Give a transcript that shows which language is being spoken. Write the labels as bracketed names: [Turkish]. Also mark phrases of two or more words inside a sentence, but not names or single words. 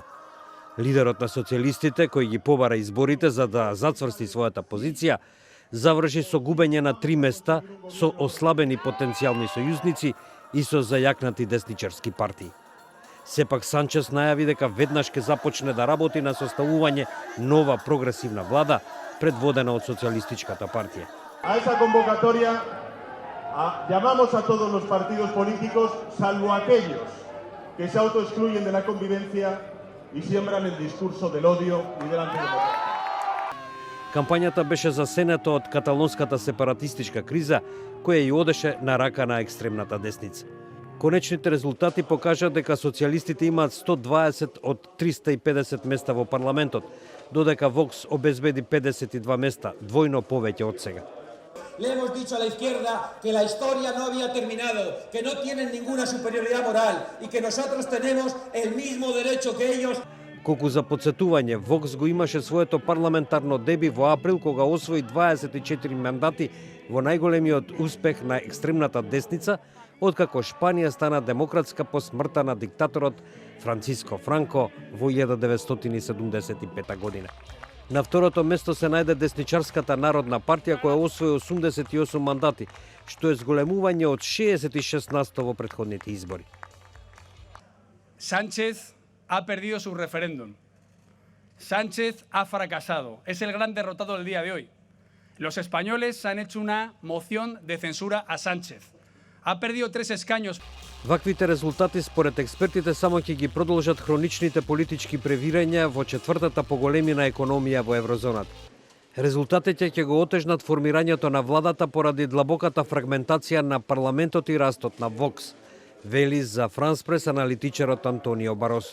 [Macedonian] Лидерот на социјалистите, кој ги побара изборите за да зацврсти својата позиција, заврши со губење на 3 места, со ослабени потенцијални сојузници и со зајакнати десничарски партии. Сепак Санчес најави дека веднаш ќе започне да работи на составување нова прогресивна влада, предводена од Социјалистичката партија. [Spanish] A esa convocatoria llamamos a todos los partidos políticos, salvo aquellos que se autoexcluyen de la convivencia y siembran el discurso del odio y del antidemocracia. [Macedonian] Кампањата беше засенета од каталонската сепаратистичка криза, која ја одеше на рака на екстремната десница. Конечните резултати покажа дека социјалистите имаат 120 од 350 места во парламентот, додека Вокс обезбеди 52 места, двојно повеќе од сега. [Spanish] Le hemos dicho a la izquierda que la historia no había terminado, que no tienen ninguna superioridad moral y que nosotros tenemos el mismo derecho que ellos. [Macedonian] Колку за подсетување, Вокс го имаше своето парламентарно деби во април, кога освои 24 мандати во најголемиот успех на екстремната десница, откако Шпанија стана демократска по смртта на диктаторот Франциско Франко во 1975 година. На второто место се најде десничарската Народна партија, која освои 88 мандати, што е зголемување од 66% во претходните избори. [Spanish] Sánchez ha perdido su referéndum. Sánchez ha fracasado. Es el gran derrotado del día de hoy. Los españoles han hecho una moción de censura a Sánchez. Ha perdido 3 escaños. [Macedonian] Ваквите резултати според експертите само ќе ги продолжат хроничните политички превирања во четвртата поголемина економија во еврозоната. Резултатите ќе го отежнат формирањето на владата поради длабоката фрагментација на парламентот и растот на Вокс, вели за Франс Прес аналитичарот Антонио Баросо.